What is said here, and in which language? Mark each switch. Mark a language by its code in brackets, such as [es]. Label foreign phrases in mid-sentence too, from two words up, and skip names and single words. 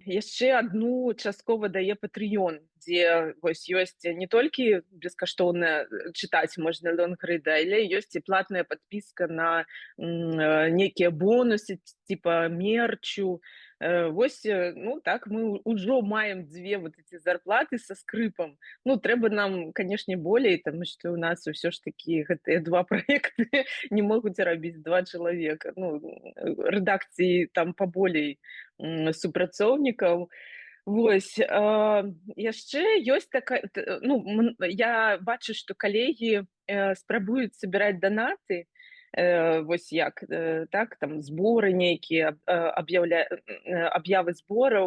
[be] Яшчэ адну часткова дае Patreon, дзе вось ёсць не толькі бескаштоўна чытаць можна лонгрыды, але ёсць і платная падпіска на нейкія бонусы, типа мерчу. Вось, ну так, мы ўжо маем дзве [ru] вот эти [be] зарплаты со скрыпам. Ну, трэба нам, канешне, болей, таму што ў нас ўсё ж такі гэтыя два праекты не могуць рабіць два чалавека. Ну, рэдакцыі там паболей супрацоўнікаў. Вось, яшчэ ёсць такая, ну, я бачу, што калегі спрабуюць сабіраць данаты, вось як, так, там зборы нейкія, аб'явы збораў.